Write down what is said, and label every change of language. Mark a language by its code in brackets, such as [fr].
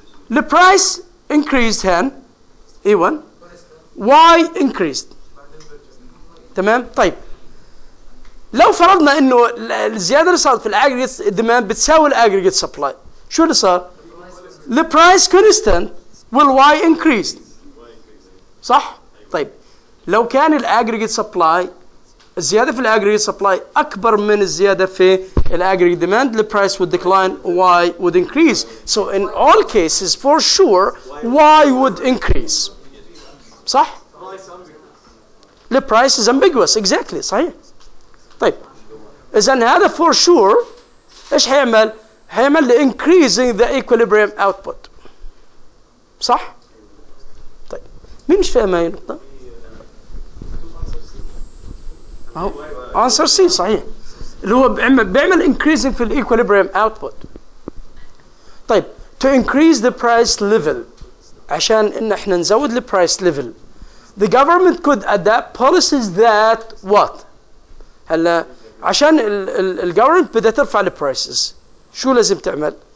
[en] The price increased هان E1 Y increased تمام. [ar] طيب لو فرضنا انه الزياده اللي صارت في الاجريجيت ديماند بتساوي الاجريجيت سبلاي شو اللي صار؟ the price constant will Y increased صح؟ طيب لو كان الاجريجيت سبلاي الزياده في الاجريجيت سبلاي اكبر من الزياده في الاجريجيت ديماند [en] the price would decline Y would increase. So in all cases for sure Y would increase [ar] صح؟ [en] the price is ambiguous exactly صحيح. [ar] طيب اذا هذا for sure ايش حيعمل؟ حيعمل [en] increasing the equilibrium output [ar] صح؟ طيب مين مش فاهم هاي النقطة؟ اهو answer C صحيح اللي هو بيعمل increasing في الايكوليبريم output. طيب to increase the price level عشان ان احنا نزود ال price level [en] the government could adapt policies that what؟ [ar] هلا عشان ال government بدها ترفع ال prices شو لازم تعمل؟